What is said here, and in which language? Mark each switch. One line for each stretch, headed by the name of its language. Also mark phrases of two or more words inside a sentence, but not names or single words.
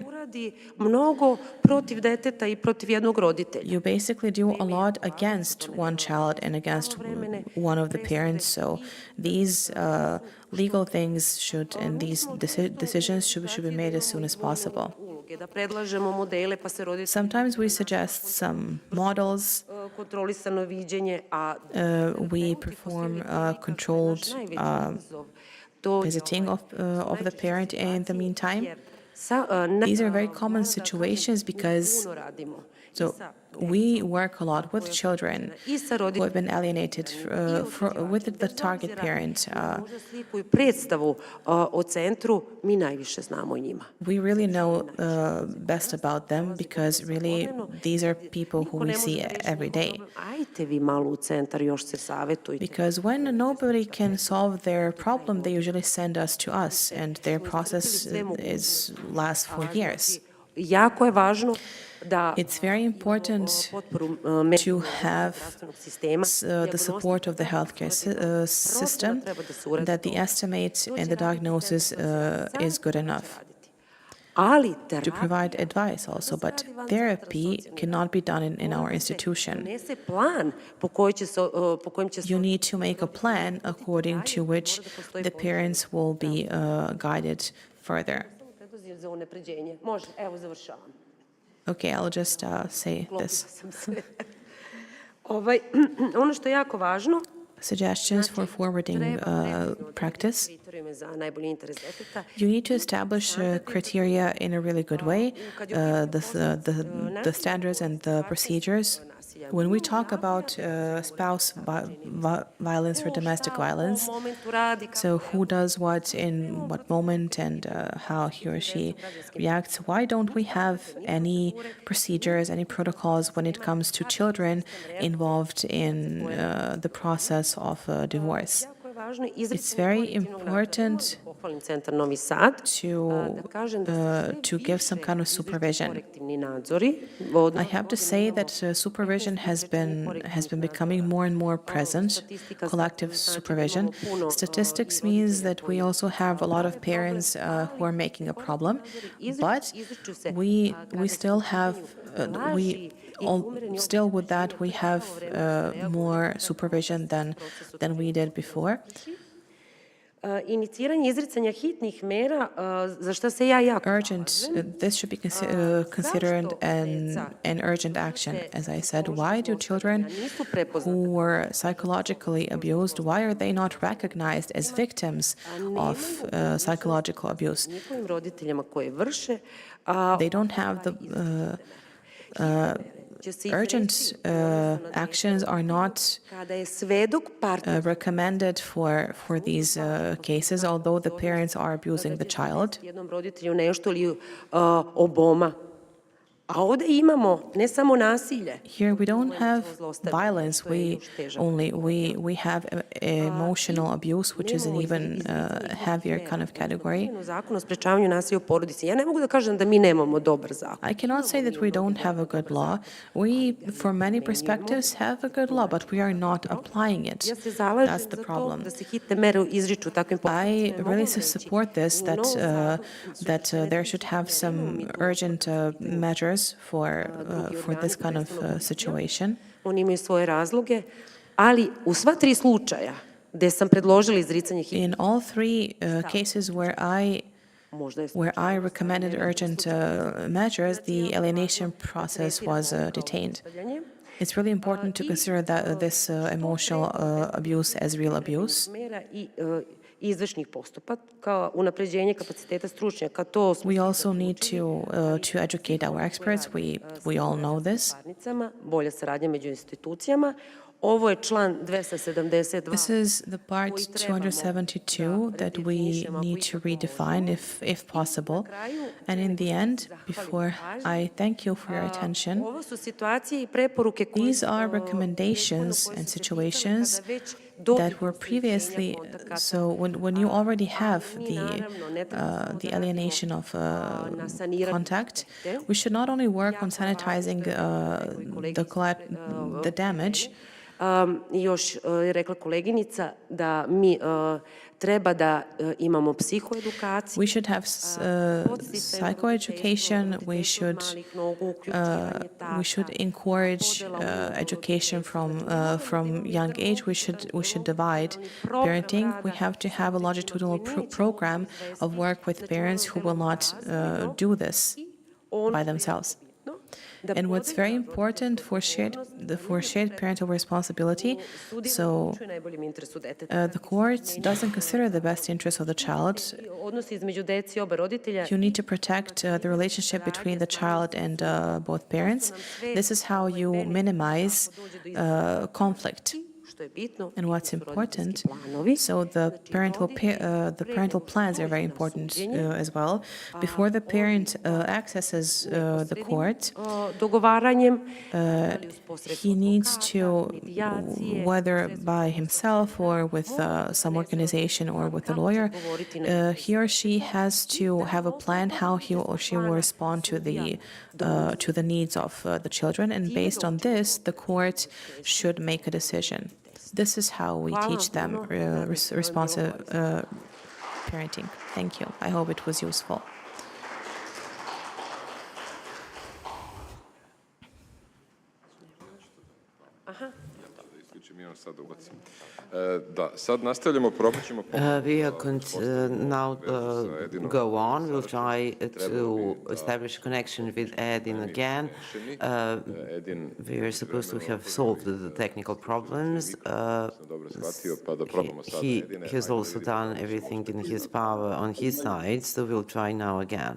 Serbian: Uradi mnogo protiv deteta i protiv jednog roditelja.
English: You basically do a lot against one child and against one of the parents. So these legal things and these decisions should be made as soon as possible.
Serbian: Da predlažemo modele pa se roditelji
English: Sometimes we suggest some models.
Serbian: kontrolisano viđenje, a
English: We perform controlled visiting of the parent in the meantime. These are very common situations because we work a lot with children who have been alienated with the target parent.
Serbian: možda sliku i predstavu o centru mi najviše znamo o njima.
English: We really know best about them because really these are people who we see every day.
Serbian: Ajte vi malo u centar, još se savjetujte.
English: Because when nobody can solve their problem, they usually send us to us, and their process lasts for years.
Serbian: jako je važno da
English: It's very important
Serbian: potporu
English: to have
Serbian: sistema,
English: the support of the healthcare system, that the estimate and the diagnosis is good enough.
Serbian: ali
English: To provide advice also, but therapy cannot be done in our institution.
Serbian: donese plan po kojem će se
English: You need to make a plan according to which the parents will be guided further.
Serbian: predlozi za unapređenje. Može, evo završavam.
English: Okay, I'll just say this.
Serbian: Sam se. Ono što je jako važno,
English: Suggestions for forwarding practice.
Serbian: kriterijuma za najbolji interes deteta,
English: You need to establish criteria in a really good way, the standards and the procedures. When we talk about spouse violence or domestic violence,
Serbian: u momentu radi,
English: so who does what in what moment and how he or she reacts, why don't we have any procedures, any protocols when it comes to children involved in the process of divorce?
Serbian: jako je važno
English: It's very important
Serbian: pohvalim Centar Novi Sad,
English: to
Serbian: kažem da
English: to give some kind of supervision.
Serbian: korektivni nadzori.
English: I have to say that supervision has been becoming more and more present, collective supervision. Statistics means that we also have a lot of parents who are making a problem, but we still have still with that we have more supervision than we did before.
Serbian: Iniciranje izricanja hitnih mera, za šta se ja jako
English: Urgent, this should be considered an urgent action. As I said, why do children who were psychologically abused, why are they not recognized as victims of psychological abuse?
Serbian: njihovim roditeljima koje vrše,
English: They don't have the urgent actions are not
Serbian: kada je svedok partner
English: recommended for these cases, although the parents are abusing the child.
Serbian: jednom roditelju nešto ili oboma. A ovde imamo ne samo nasilje,
English: Here we don't have violence, we have emotional abuse, which is an even heavier kind of category.
Serbian: Zakon o sprečavanju nasilja u porodici. Ja ne mogu da kažem da mi nemamo dobar zakon.
English: I cannot say that we don't have a good law. We, from many perspectives, have a good law, but we are not applying it.
Serbian: Ja se zalažem
English: That's the
Serbian: za to
English: problem.
Serbian: da se hitne mere izriču takvim
English: I really support this, that there should have some urgent measures for this kind of situation.
Serbian: Oni imaju svoje razloge, ali u sva tri slučaja gde sam predložila izricanje hitne
English: In all three cases
Serbian: možda je
English: where I recommended urgent measures, the alienation process was detained. It's really important to consider this emotional abuse as real abuse.
Serbian: mera i izvršnih postupaka, unapređenje kapaciteta stručnjaka, to smo
English: We also need to educate our experts. We all know this.
Serbian: parnicama, bolja saradnja među institucijama. Ovo je član 272.
English: This is the part 272 that we need to redefine if possible. And in the end, before I thank you for your attention,
Serbian: Ovo su situacije i preporuke koje
English: these are recommendations and situations that were previously, so when you already have the alienation of contact, we should not only work on sanitizing the damage.
Serbian: Još je rekla koleginica da mi treba da imamo psihoedukaciju.
English: We should have psychoeducation. We should encourage education from young age. We should divide parenting. We have to have a longitudinal program of work with parents who will not do this by themselves. And what's very important for shared parental responsibility, so the court doesn't consider the best interest of the child.
Serbian: Odnosi između dece i oba roditelja.
English: You need to protect the relationship between the child and both parents. This is how you minimize conflict.
Serbian: što je bitno,
English: and what's
Serbian: su
English: important.
Serbian: roditeljski planovi.
English: So the parental plans are very important as well. Before the parent accesses the court,
Serbian: Dogovaranjem,
English: he needs to, whether by himself or with some organization or with a lawyer, he or she has to have a plan how he or she will respond to the needs of the children, and based on this, the court should make a decision. This is how we teach them responsive parenting. Thank you. I hope it was useful.
Bosnian: Da, sad nastavljamo, probat ćemo...
English: We are going to now go on. We'll try to establish a connection with Edin again. We are supposed to have solved the technical problems. He has also done everything in his power on his side, so we'll try now again.